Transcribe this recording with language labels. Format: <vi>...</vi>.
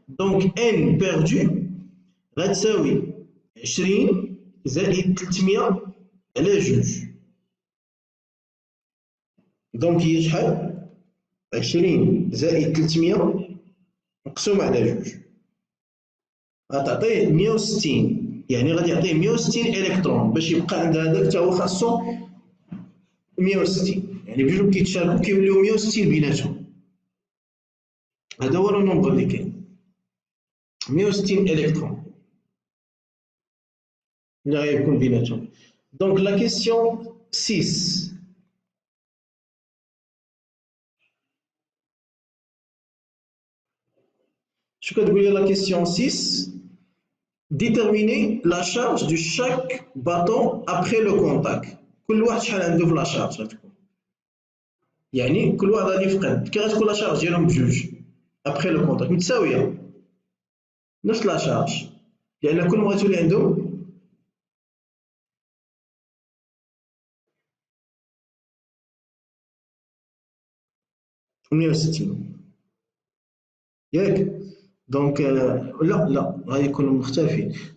<ar>دونك ان بيردو غتساوي 20 زائد 300 على جوج، دونك هي شحال؟ 20 زائد 300 مقسوم على جوج غتعطيه 160، يعني غادي يعطيه 160 الكترون باش يبقى عند هذاك حتى هو خاصو 160، يعني بجوج كيتشاركو كيوليو 160 بيناتهم. هذا هو النومبر اللي كاين 160 الكترون اللي غيكون بيناتهم. دونك لا كيسيون 6، شو كتقول لي لا كيسيون 6؟</ar> <fr>déterminer la charge de chaque bâton après le contact.</fr> <ar>كل واحد شحال عنده في لا شارج غتكون، يعني كل واحد غادي يفقد كي غتكون لا شارج ديالهم بجوج ابخي لو كونتاكت متساويه نفس لا شارج، لان كل ما غتولي عندهم مية وستين، ياك؟ دونك لا غادي يكونوا مختلفين.</ar>